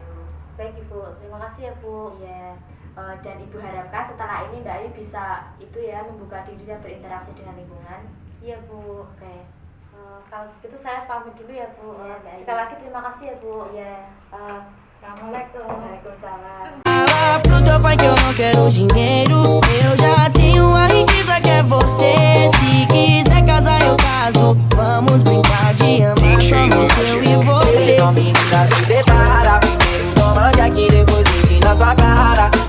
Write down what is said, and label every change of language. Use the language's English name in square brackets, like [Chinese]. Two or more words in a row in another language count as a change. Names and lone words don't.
[Indonesian] Baik Ibu, terima kasih ya Bu. Iya, dan Ibu harapkan setelah ini Mbak Ayu bisa itu ya, membuka diri dan berinteraksi dengan lingkungan. Iya Bu. Oke. Kalau gitu saya pamit dulu ya Bu. Iya, Mbak Ayu. Sekali lagi terima kasih ya Bu. Iya. Assalamualaikum. Waalaikumsalam. [Portuguese] Fala pro teu pai que eu não quero dinheiro. Eu já tenho a riqueza que é você. Se quiser casar, eu caso. Vamos brincar de amar somente eu e você. Então menina se prepara, primeiro toma que aqui depois sente na sua cara.